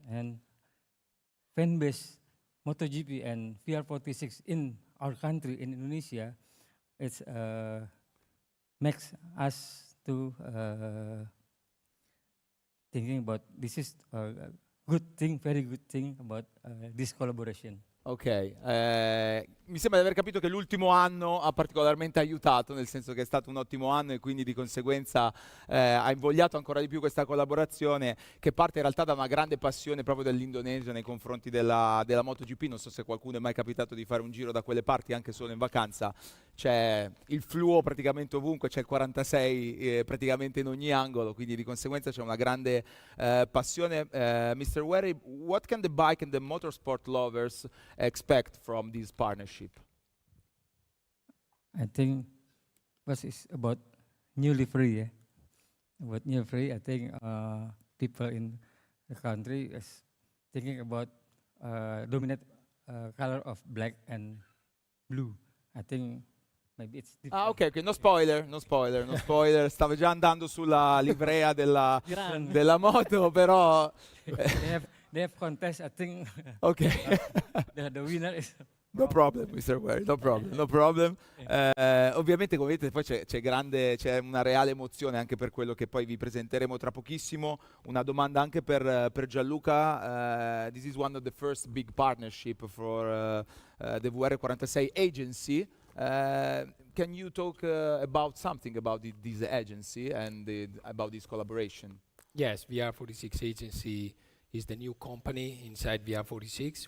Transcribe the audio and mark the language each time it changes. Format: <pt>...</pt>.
<en>And fan base MotoGP and VR46 in our country, in Indonesia, it's makes us to thinking about this is a good thing, very good thing about this collaboration.</en> <it>Ok, mi sembra di aver capito che l'ultimo anno ha particolarmente aiutato, nel senso che è stato un ottimo anno e quindi di conseguenza ha invogliato ancora di più questa collaborazione, che parte in realtà da una grande passione proprio dell'Indonesia nei confronti della MotoGP. Non so se qualcuno è mai capitato di fare un giro da quelle parti, anche solo in vacanza. C'è il fluo praticamente ovunque, c'è il 46 praticamente in ogni angolo, quindi di conseguenza c'è una grande passione.</it> <en>Mr. Wary, what can the bike and the motorsport lovers expect from this partnership? I think first is about new livery. Yeah? About new livery, I think people in the country is thinking about dominant color of black and blue. I think maybe it's different. Ok, no spoiler.</en> <it>Stavo già andando sulla livrea della moto, però...</it> <en>They have contest, I think. Ok. The winner is... No problem, Mr. Wary, no problem.</en> <it>Ovviamente, come vedete, poi c'è una reale emozione anche per quello che poi vi presenteremo tra pochissimo. Una domanda anche per Gianluca.</it> <en>This is one of the first big partnership for the VR46 agency. Can you talk about something about this agency and about this collaboration? Yes, VR46 agency is the new company inside VR46.</en>